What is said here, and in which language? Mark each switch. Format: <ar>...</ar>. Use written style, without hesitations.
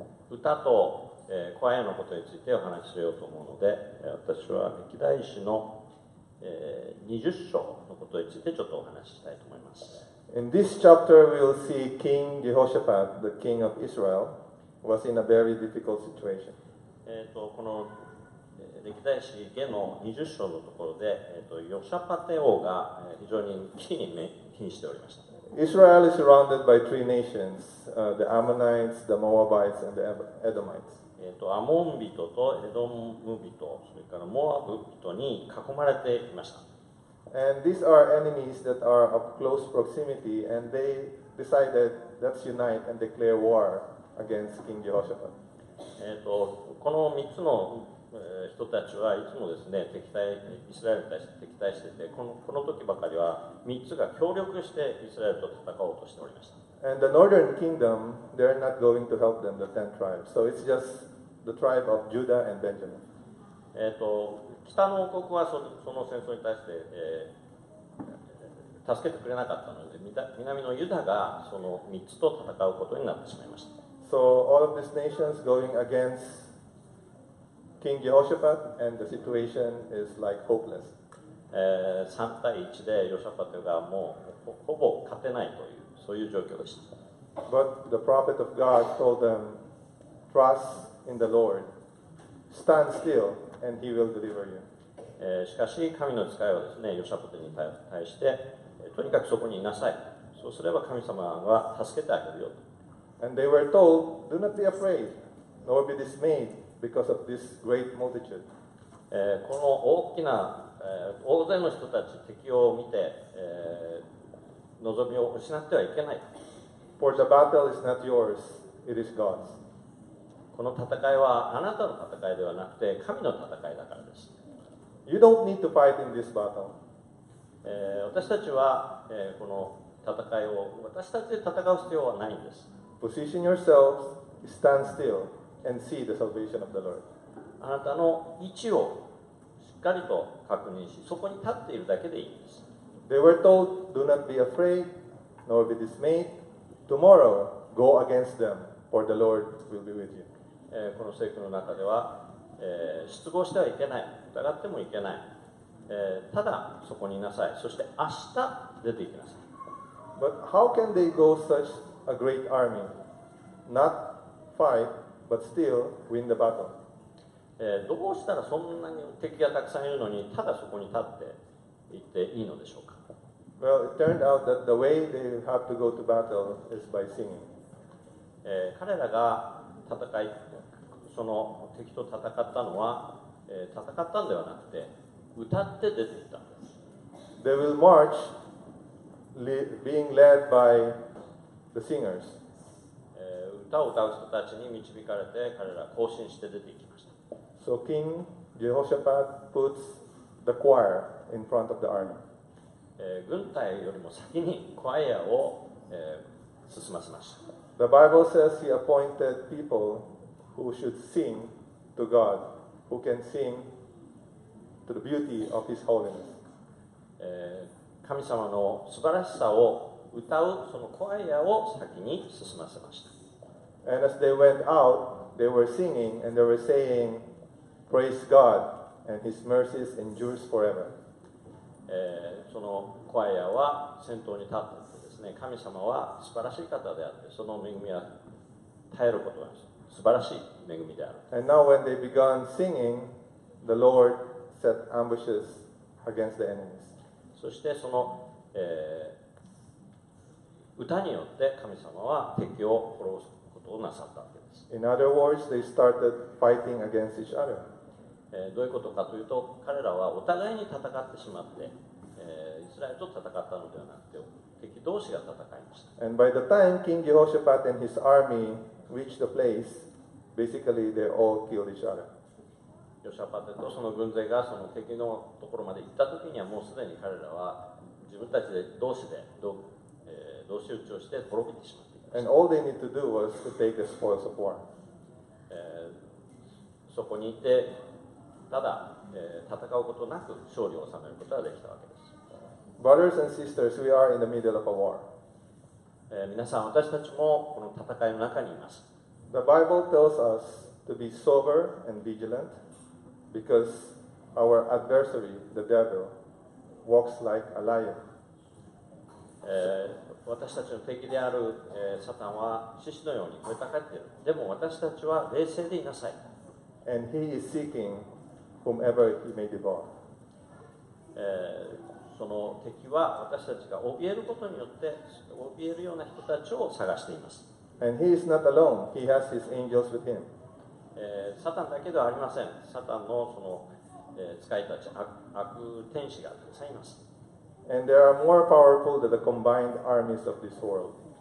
<ja>歌と、コアヤのことについてお話ししようと思うので、私は歴代史の、20章のことについてちょっとお話ししたいと思います。</ja> <en>In this chapter, we'll see King Jehoshaphat, the king of Israel, was in a very difficult situation.</en> <ja>この歴代史下の20章のところで、ヨシャパテ王が非常に危機に瀕しておりました。</ja> <en>Israel is surrounded by three nations, the Ammonites, the Moabites, and the Edomites.</en> <ja>アモン人とエドム人、それからモアブ人に囲まれていました。</ja> <en>And these are enemies that are of close proximity, and they decided, let's unite and declare war against King Jehoshaphat.</en> <ja>この3つの人たちはいつもですね、イスラエルに対して敵対してて、この時ばかりは3つが協力してイスラエルと戦おうとしておりました。</ja> <en>And the northern kingdom, they're not going to help them, the 10 tribes. So it's just the tribe of Judah and Benjamin.</en> <ja>北の王国はその戦争に対して、助けてくれなかったので、南のユダがその3つと戦うことになってしまいました。</ja> <en>So all of these nations going against King Jehoshaphat, and the situation is like hopeless.</en> <ja>3対1でヨシャパテがもうほぼ勝てないという、そういう状況でした。</ja> <en>But the prophet of God told them, trust in the Lord, stand still, and he will deliver you.</en> <ja>しかし神の使いはですね、ヨシャパテに対して、とにかくそこにいなさい。そうすれば神様は助けてあげるよと。</ja> <en>And they were told, do not be afraid, nor be dismayed because of this great multitude.</en> <ja>この大きな、大勢の人たち、敵を見て、望みを失ってはいけない。</ja> <en>For the battle is not yours, it is God's.</en> <ja>この戦いはあなたの戦いではなくて神の戦いだからです。</ja> <en>You don't need to fight in this battle.</en> <ja>私たちは、この戦いを私たちで戦う必要はないんです。</ja> <en>Position yourselves, stand still, and see the salvation of the Lord.</en> <ja>あなたの位置をしっかりと確認し、そこに立っているだけでいいんです。</ja> <en>They were told, do not be afraid, nor be dismayed. Tomorrow, go against them, for the Lord will be with you.</en> <ja>この聖句の中では、失望してはいけない、疑ってもいけない、ただそこにいなさい、そして明日出ていきなさい。</ja> <en>But how can they go such a great army, not fight, but still win the battle?</en> <ja>どうしたらそんなに敵がたくさんいるのに、ただそこに立っていっていいのでしょうか。</ja> <en>Well, it turned out that the way they have to go to battle is by singing.</en> <ja>彼らがその敵と戦ったのは、戦ったんではなくて、歌って出ていったんです。</ja> <en>They will march, being led by the singers.</en> <ja>歌を歌う人たちに導かれて、彼ら行進して出ていきました。</ja> <en>So King Jehoshaphat puts the choir in front of the army.</en> <ja>軍隊よりも先にコアイアを、進ませました。</ja> <en>The Bible says he appointed people who should sing to God who can sing to the beauty of His holiness.</en> <ja>神様の素晴らしさを歌うそのコアイアを先に進ませました。</ja> <en>And as they went out, they were singing and they were saying, Praise God, and His mercies endures forever.</en> <ja>そのコアイアは先頭に立ってですね、神様は素晴らしい方であって、その恵みは耐えることが素晴らしい恵みである。</ja> <en>And now when they began singing, the Lord set ambushes against the enemies.</en> <ja>そしてその、歌によって神様は敵を殺すことをなさったわけです。</ja> <en>In other words, they started fighting against each other.</en> <ja>どういうことかというと、彼らはお互いに戦ってしまって、イスラエルと戦ったのではなくて、敵同士が戦いました。</ja> <en>And by the time King Jehoshaphat and his army reached the place, basically they all killed each other.</en> <ja>ヨシャパテとその軍勢がその敵のところまで行った時にはもうすでに彼らは自分たちで同士討ちをして滅びてしまっていました。</ja> <en>And all they need to do was to take the spoils of war.</en> <ja>そこにいてただ、戦うことなく勝利を収めることができたわけです。</ja> <en>Brothers and sisters, we are in the middle of a war.</en> <ja>皆さん、私たちもこの戦いの中にいます。</ja> <en>The Bible tells us to be sober and vigilant because our adversary, the devil, walks like a lion.</en> <ja>私たちの敵である、サタンは獅子のように声高っている。でも私たちは冷静でいなさい。</ja> <en>And he is seeking whomever he may devour.</en> <ja>その敵は私たちが怯えることによって怯えるような人たちを探しています。</ja> <en>And he is not alone. He has his angels with him.</en> <ja>サタンだけではありません。サタンのその、使いたち、悪天使がたくさんいます。</ja> <en>And they are more powerful than the combined armies of this world.</en>